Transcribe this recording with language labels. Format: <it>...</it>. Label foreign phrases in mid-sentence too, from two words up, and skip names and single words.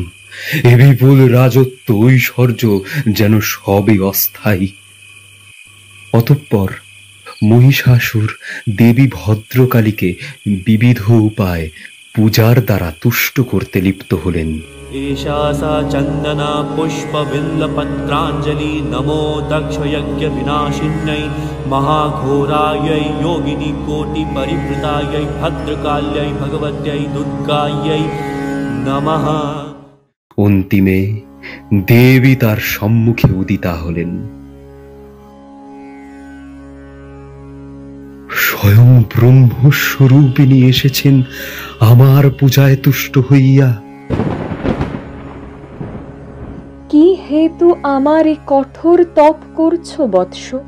<bn>এ বিপুল রাজত্ব ঐশ্বর্য যেন সবই অস্থায়ী। অতঃপর মহিষাসুর দেবী ভদ্রকালীকে বিবিধ উপায় পূজার দ্বারা তুষ্ট করতে লিপ্ত হলেন।</bn> <sa>एषा सा चन्दना पुष्पबिल्लपत्राञ्जलि नमो दक्षयज्ञविनाशिन्यै महाघोरायै योगिनी कोटिपरिवृतायै भद्रकाल्यै भगवत्यै दुर्गायै नमः।</sa> <bn>অন্তিমে দেবী তার সম্মুখে উদিতা হলেন। স্বয়ং ব্রহ্মস্বরূপিণী এসেছেন আমার পূজায় তুষ্ট হইয়া। কি হেতু আমার এই কঠোর তপ করছো বৎস?</bn>